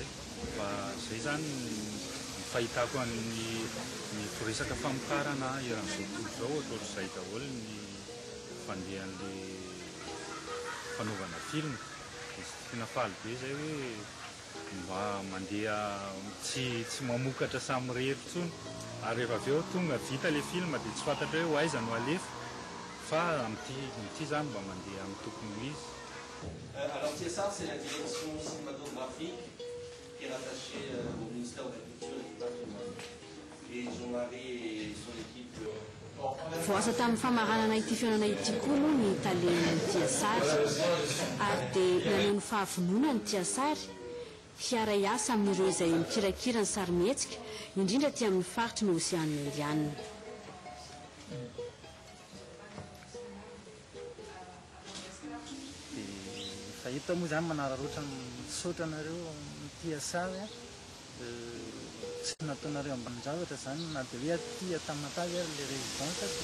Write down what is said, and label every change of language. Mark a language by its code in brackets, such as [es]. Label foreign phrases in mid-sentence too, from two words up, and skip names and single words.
[mg] Fa zay zany fahitako ny resaka famokarana eran'izao tontolo zao ohatr'izay daholo ny fandehan'le fanaovana film. Tena faly be zay hoe mba mandeha tsy mamokatra samy rehetra intsony ary rehefa avy eo tonga vita le film dia tsy fantatra hoe aiza no alefa fa amin'ity zany mba mandeha amin'ny tokony izy. [fr] Alors TSA, c'est la direction cinématographique qui est rattachée au ministère de la Culture et du Patrimoine. Et Jean-Marie et son équipe... [mg] Voasa tamin'ny famaranana ity fiaonana ity koa moa ny talenan'ny Tiasary ary dia naneo ny fahavonona ny Tiasary hiara hiasa amin'ireo izay mikirakira ny sarimihetsika indrindra ty amin'ny faritry ny Océan Indianina. Fahita moa zany manararoatra misaotra anareo Tiasary tsy nataonareo ambanin-javatra zany na dia hoe aty Tamatavy ary le résidence